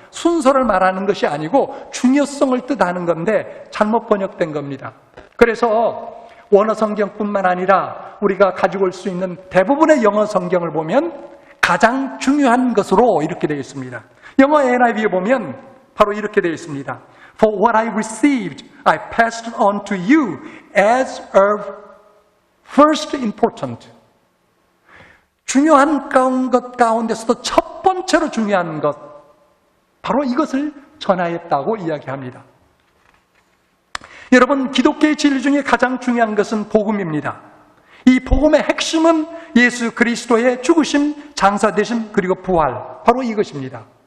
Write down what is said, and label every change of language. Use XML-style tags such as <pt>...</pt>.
<ko>순서를 말하는 것이 아니고 중요성을 뜻하는 건데 잘못 번역된 겁니다. 그래서 원어 성경뿐만 아니라 우리가 가지고 올 수 있는 대부분의 영어 성경을 보면 가장 중요한 것으로 이렇게 되어 있습니다. 영어 NIV에 보면 바로 이렇게 되어 있습니다.</ko> <en>For what I received, I passed on to you as of first important.</en> <ko>중요한 것 가운데서도 첫 번째로 중요한 것, 바로 이것을 전하였다고 이야기합니다. 여러분, 기독교의 진리 중에 가장 중요한 것은 복음입니다. 이 복음의 핵심은 예수 그리스도의 죽으심, 장사되심, 그리고 부활, 바로 이것입니다.</ko>